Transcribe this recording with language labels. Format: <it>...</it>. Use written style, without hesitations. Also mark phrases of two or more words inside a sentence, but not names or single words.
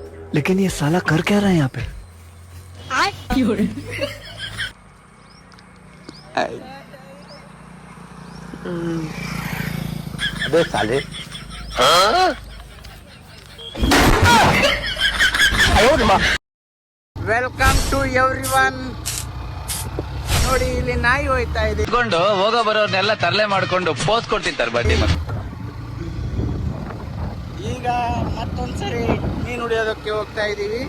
<hi>लेकिन ये साला कर क्या रहा है यहाँ पे? अबे साले</hi> <en>welcome to everyone.</en> <kn>ನೋಡಿ ಇಲ್ಲಿ ನಾಯಿ ಹೋಯ್ತಾ ಇದೆ. ಹೋಗೋ ಬರೋರ್ನೆಲ್ಲ ತರಲೆ ಮಾಡ್ಕೊಂಡು ಪೋಸ್ ಕೊಡ್ತಿರ್ತಾರೆ ಬಡ್ಡಿ ಮತ್ತೆ. ಈಗ ಮತ್ತೊಂದ್ಸರಿ ಮೀನು ಹಿಡಿಯೋದಕ್ಕೆ ಹೋಗ್ತಾ ಇದೀವಿ.</kn>